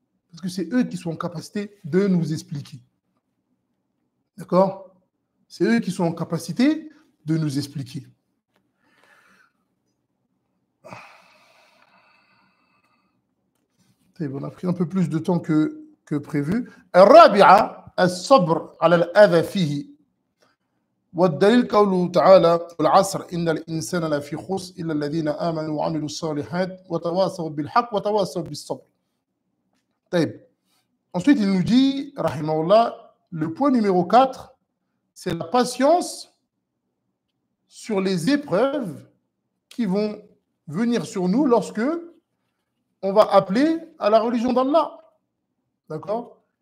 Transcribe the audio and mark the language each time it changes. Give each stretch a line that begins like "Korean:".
French: Parce que c'est eux qui sont en capacité de nous expliquer. D'accord? C'est eux qui sont en capacité de nous expliquer. On a pris un peu plus de temps que prévu.
Arabic: الرابعة الصبر على الأذى فيه والدليل قوله تعالى والعصر إن الإنسان لفي خسر إلا الذين آمنوا وعملوا الصالحات وتواصوا بالحق وتواصوا بالصبر. طيب.
French: Ensuite, il nous dit, rahimahullah, le point numéro 4, c'est la patience sur les épreuves qui vont venir sur nous lorsque on va appeler à la religion d'Allah. D'accord?